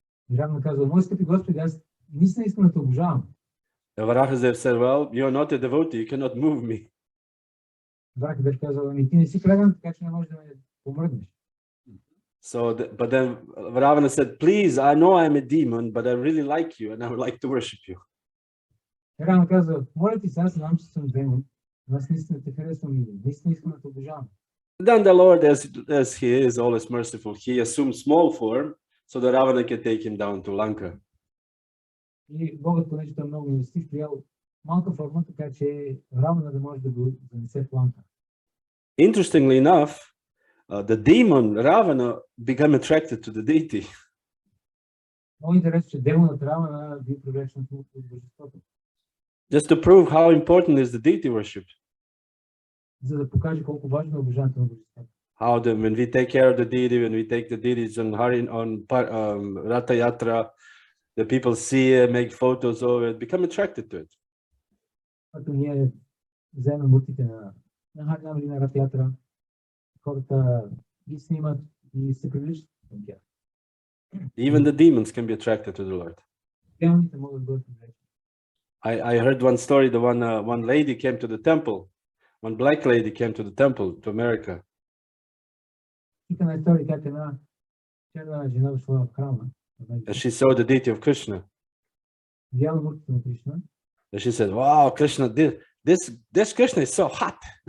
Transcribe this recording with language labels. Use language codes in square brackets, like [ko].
[bg] И Равана казал, мой скъпи Господи, аз наистина искам да те обожавам. [en] Varaha Dev said, well, you're not a devotee, you cannot move me. [bg] Вараха Дев казал, ами ти не си предан, така че не можеш да ме помръднеш. [en] But then Ravana said, please, I know I'm a demon, but I really like you and I would like to worship you. [bg] Равана казал, моля ти се, аз знам, че съм демон, Аз наистина те харесвам и наистина искам да те обожавам. [en] Then the Lord, as he is always merciful, he assumed small form so that Ravana can take him down to Lanka. [bg] И Богът, понеже той е много милостив, приял малка форма, така че Равана да може да го занесе в Ланка. [en] Interestingly enough, the demon Ravana became attracted to the deity. [bg] Много интересно, че демонът Равана бил привлечен от божеството. [en] Just to prove how important is the deity worship. [bg] За да покаже колко важно е обожанието на божеството. [en] How when we take care of the deity, when we take the deities on Ratha Yatra, the people see it, make photos of it, become attracted to it. [bg] Когато ние вземем муртите на Харинам или на Ратha Ятра, хората ги снимат и се привличат към тях. [en] Even the demons can be attracted to the Lord. [bg] Демоните могат да бъдат привлечени. [en] I heard one story. The one lady came to the temple. One black lady came to the temple to America. [bg] Чука на история как една черна жена дошла в храма. [en] And she saw the deity of Krishna. [bg] Видяла муртите на Кришна. [en] And she said, "Wow, Krishna, this Krishna is so hot."